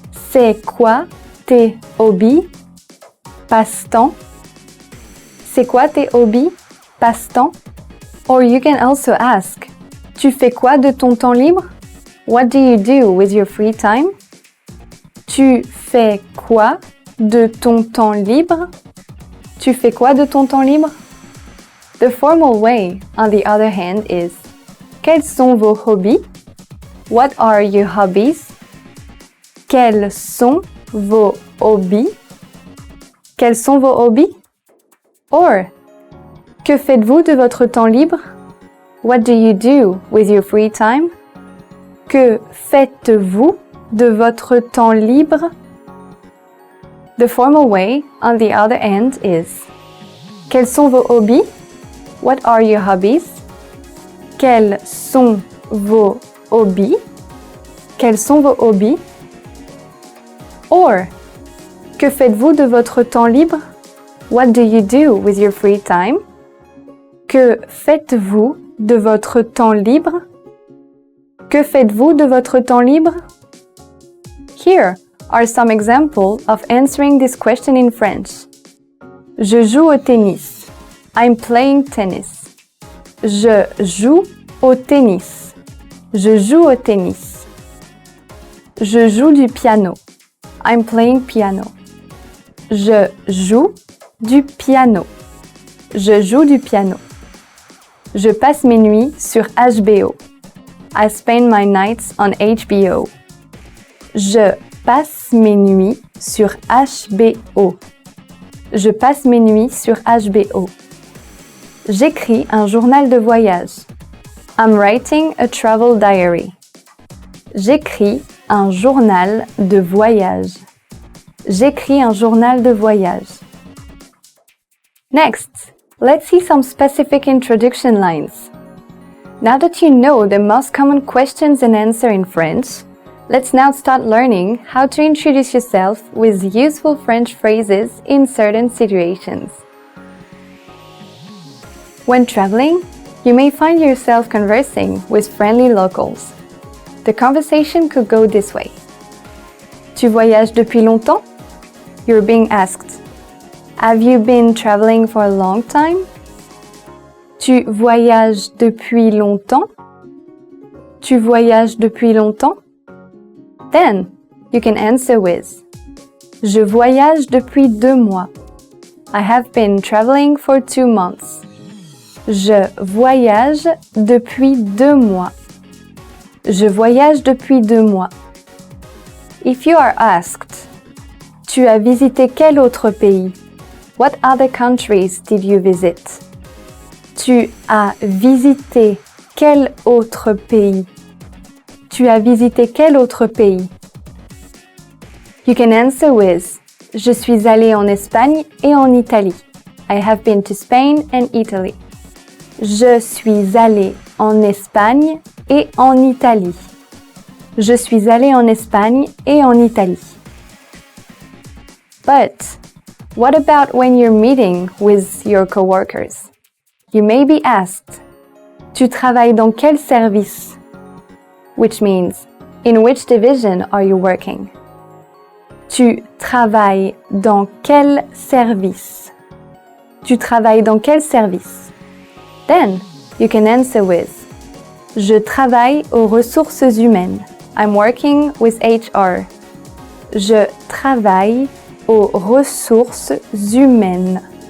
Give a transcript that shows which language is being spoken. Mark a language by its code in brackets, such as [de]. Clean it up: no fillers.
[fr] C'est quoi tes hobbies? Passe-temps? C'est quoi tes hobbies? Passe-temps? [en] Or you can also ask [fr] Tu fais quoi de ton temps libre? [en] What do you do with your free time? [fr] Tu fais quoi de ton temps libre? Tu fais quoi de ton temps libre? [en] The formal way, on the other hand, is [fr] Quels sont vos hobbies? [en] What are your hobbies? [fr] Quels sont vos hobbies? Quels sont vos hobbies? [en] Or, [fr] Que faites-vous de votre temps libre? [en] What do you do with your free time? [fr] Que faites-vous de votre temps libre? [en] The formal way, on the other end, is [fr] quels sont vos hobbies? [en] What are your hobbies? [fr] Quels sont vos hobbies? Quels sont vos hobbies? [en] Or, [fr] que faites-vous de votre temps libre? [en] What do you do with your free time? [fr] Que faites-vous de votre temps libre? Que faites-vous de votre temps libre? [en] Here are some examples of answering this question in French. [fr] Je joue au tennis. [en] I'm playing tennis. [fr] Je joue au tennis. Je joue au tennis. Je joue du piano. [en] I'm playing piano. [fr] Je joue du piano. Je joue du piano. Je passe mes nuits sur HBO. [en] I spend my nights on HBO. [fr] Je passe mes nuits sur HBO. Je passe mes nuits sur HBO. J'écris un journal de voyage. [en] I'm writing a travel diary. [fr] J'écris un journal de voyage. J'écris un journal de voyage. [en] Next, let's see some specific introduction lines. Now that you know the most common questions and answers in French, let's now start learning how to introduce yourself with useful French phrases in certain situations. When traveling, you may find yourself conversing with friendly locals. The conversation could go this way. [fr] Tu voyages depuis longtemps? [en] You're being asked, have you been traveling for a long time? [fr] Tu voyages depuis longtemps? Tu voyages depuis longtemps? [en] Then, you can answer with [fr] Je voyage depuis 2 mois. [en] I have been traveling for 2 months. [fr] Je voyage depuis 2 mois. Je voyage depuis 2 mois. [en] If you are asked, [fr] tu as visité quel autre pays? [en] What other countries did you visit? [fr] Tu as visité quel autre pays? Tu as visité quel autre pays? [en] You can answer with [fr] Je suis allé en Espagne et en Italie. [en] I have been to Spain and Italy. [fr] Je suis allé en Espagne et en Italie. Je suis allé en Espagne et en Italie. [en] But what about when you're meeting with your coworkers? You may be asked, [fr] Tu travailles dans quel service? [en] Which means, in which division are you working? [fr] Tu travailles dans quel service? Tu travailles dans quel service? [en] Then, you can answer with [fr] Je travaille aux ressources humaines. [en] I'm working with HR. [fr] Je travaille aux ressources humaines.